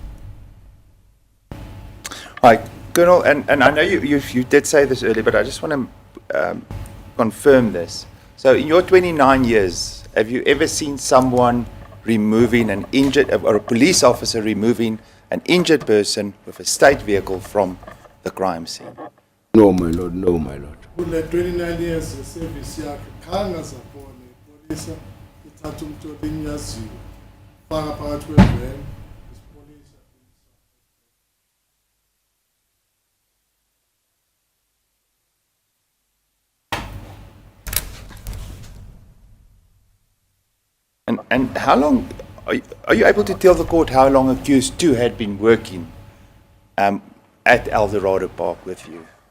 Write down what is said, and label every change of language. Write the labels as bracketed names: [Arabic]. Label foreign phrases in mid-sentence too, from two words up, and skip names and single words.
[English] Hi, Colonel, and I know you did say this earlier, but I just want to confirm this. So in your 29 years, have you ever seen someone removing an injured, or a police officer removing an injured person with a state vehicle from the crime scene? No, my lord, no, my lord. [North Ndebele] Kule 29 [English] years service [North Ndebele] yakhe khanga sabone ipolisa ithatha umuntu olinyaziwe faka phakathi kwevan isipolisa. [English] And how long, are you able to tell the court how long accused 2 had been working at Eldorado Park with you?